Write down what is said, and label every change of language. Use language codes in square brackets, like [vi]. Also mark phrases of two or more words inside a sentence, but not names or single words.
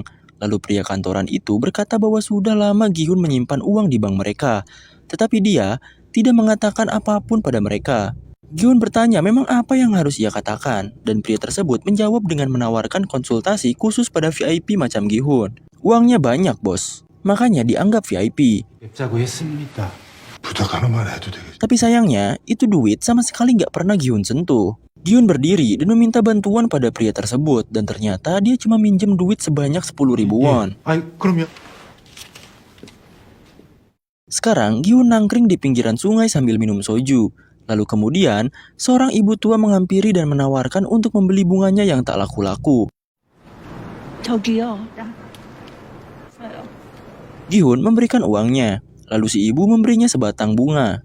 [id] Lalu pria kantoran itu berkata bahwa sudah lama Gi-hun menyimpan uang di bank mereka, tetapi dia tidak mengatakan apapun pada mereka. Gi-hun bertanya memang apa yang harus ia katakan, dan pria tersebut menjawab dengan menawarkan konsultasi khusus pada VIP macam Gi-hun. Uangnya banyak, bos. Makanya dianggap VIP. [ko] 뵙자고 했습니다. 부탁 하나만 해도 되겠지? [id] Tapi sayangnya, itu duit sama sekali nggak pernah Gi-hun sentuh. Gi-hun berdiri dan meminta bantuan pada pria tersebut, dan ternyata dia cuma minjem duit sebanyak 10.000 won. [ko] 아이, 그러면 [id] Sekarang, Gi-hun nangkring di pinggiran sungai sambil minum soju. Lalu kemudian, seorang ibu tua menghampiri dan menawarkan untuk membeli bunganya yang tak laku-laku. [ko] 저기요. [id] Gi-hun memberikan uangnya, lalu si ibu memberinya sebatang bunga.